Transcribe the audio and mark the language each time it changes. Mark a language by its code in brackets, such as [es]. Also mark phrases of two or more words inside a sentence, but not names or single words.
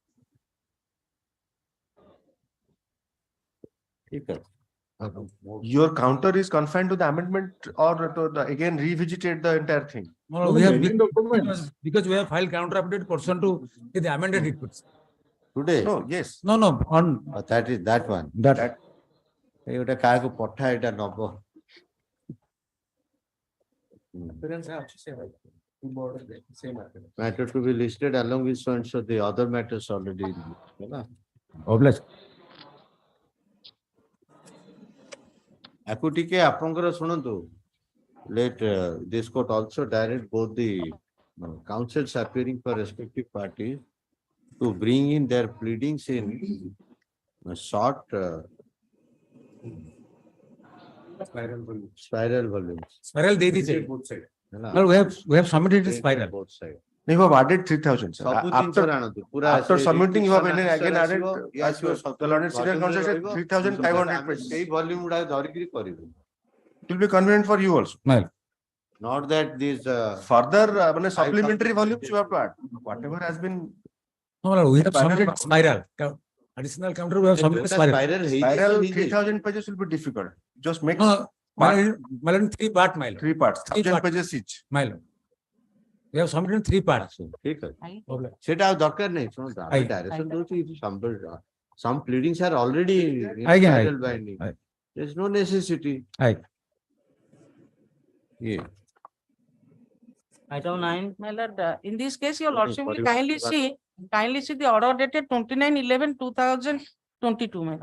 [en] Okay. Your counter is confined to the amendment or to the, again revisited the entire thing? No, No, we have, many documents. because we have filed counter update pursuant to the amended reports. Today? No, yes. No, no, on That is that one. that. [or] ଏଇଟା କାହାକୁ ପଠା ଏଇଟା ନବ। [en] Matter to be listed along with so and so the other matters already. [or] ହେଲା? [en] Obliged. [or] ଆକୁ ଟିକେ ଆପଣଙ୍କର ଶୁଣନ୍ତୁ। [en] Let this court also direct both the counsels appearing for respective parties to bring in their pleadings in short spiral volumes. Spiral [hi] दे दीजिए। [or] ହେଲା? [en] No, we have submitted the spiral. Both sides. You have added 3,000, sir. [or] ସବୁ ଜିନିଷ ଆଣନ୍ତୁ ପୁରା [en] After submitting, you have again added, [or] ଆସିବ, [en] as your, the learned senior counsel said, 3,500 pages. [or] ସେଇ ଭଲ୍ୟୁମ ଗୁଡାକ ଧରିକିରି କରିବୁ। [en] It will be convenient for you also. Well, Not that these Further, supplementary volumes you have to add. Whatever has been, no, we have Spiral submitted bound. spiral. Additional counter we have submitted spiral. spiral 3,000 pages will be difficult. Just make No, Malon 3 part mile. 3 parts, Three 1,000 parts. pages each. Mile. We have submitted 3 parts. [or] ଠିକ ଅଛି [en] Obliged. [or] ସେଟା ଆଉ ଦରକାର ନାହିଁ ଶୁଣନ୍ତୁ ଆମେ ଆଜ୍ଞା। ଡାଇରେକ୍ସନ ଦଉଛୁ [en] some pleadings are already in [or] ଆଜ୍ଞା, [en] spiral [or] ଆଜ୍ଞା। [en] binding. [or] ଆଜ୍ଞା। [en] There is no necessity. Aye. Yeah. Item 9, my lord, in this case, your Okay, lordship will for your- kindly see the order dated 29/11/2022, my lord.